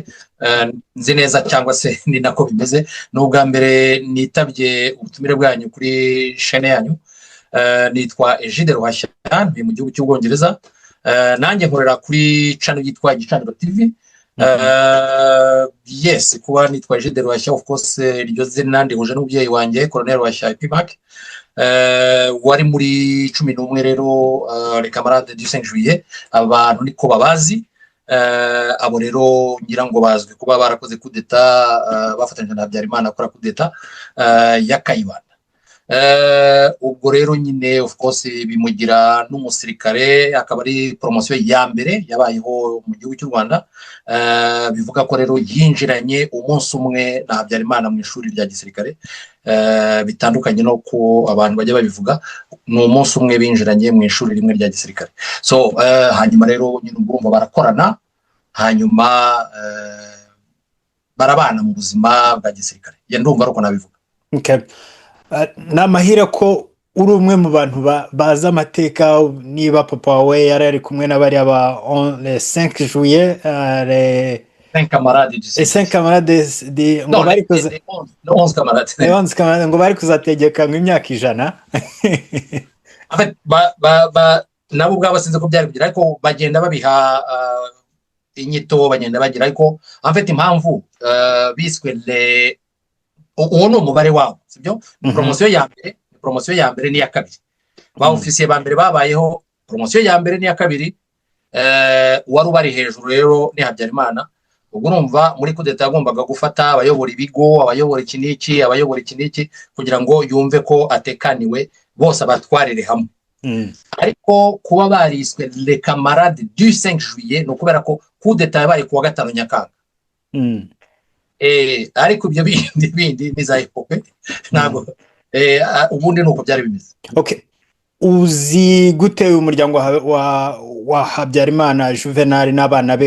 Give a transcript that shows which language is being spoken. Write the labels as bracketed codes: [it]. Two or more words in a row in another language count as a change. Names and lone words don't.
[rw] Nzi neza cyangwa se ni nako bimeze, n'ubwa mbere nitabye ubutumire bwanyu kuri chaîne yanyu. Nitwa Egide Ruhashya, ndi mu gihugu cy'Ubwongereza. Nanjye nkorera kuri channel yitwa Gicaniro TV. Yes, kuba nitwa Egide Ruhashya, [en] of course [rw] iryo zina ndihuje n'umubyeyi wanjye Colonel Ruhashya Epimac, wari muri 11 rero [fr] les camarades du 5 juillet. [rw] Abantu niko babazi. Abo rero ngira ngo bazwi kuba barakoze kudeta, bafatanyije na Habyarimana akora kudeta ya Kayibanda. ubwo rero nyine [en] of course [rw] bimugira n'umusirikare, akaba ari poromosiyo ya mbere yabayeho mu gihugu cy'u Rwanda. Bivuga ko rero yinjiranye umunsi umwe na Habyarimana mu ishuri rya gisirikare, bitandukanye no ko abantu bajya babivuga, ni umunsi umwe binjiranye mu ishuri rimwe rya gisirikare. So hanyuma rero nyine urumva barakorana, hanyuma barabana mu buzima bwa gisirikare. Ndumva ari uko nabivuga. Ni amahire ko uri umwe mu bantu bazi amateka. Niba papa wawe yari ari kumwe n'abariya ba [fr] le 5 juillet, les 5 camarades du [rw] 5 camarades ngo bari kuza [fr] 11 camarades [rw] ngo bari kuzategeka ngo imyaka 100. nabo ubwabo sinzi ko byari kugira, ariko bagenda babiha inyito, bagenda bagira, ariko amfite impamvu biswe uwo ni umubare wabo, sibyo? Poromosiyo ya mbere n'iya kabiri. Ba ofisiye ba mbere babayeho, poromosiyo ya mbere n'iya kabiri. Wari ubari hejuru rero ni Habyarimana. Ubwo urumva muri kudeta yagombaga gufata abayobora ibigo, abayobora iki n'iki, kugira ngo yumve ko atekaniwe, bose abatwarire hamwe. Ariko kuba bariswe [fr] le camarade du 5 juillet [rw] no kubera ko kudeta yabaye kuwa 5 Nyakanga. Ariko ibyo bindi nizayipope ntabwo ubundi nuko byari bimeze. Okay, uzi gute umuryango wa Habyarimana Juvenal n'abana be?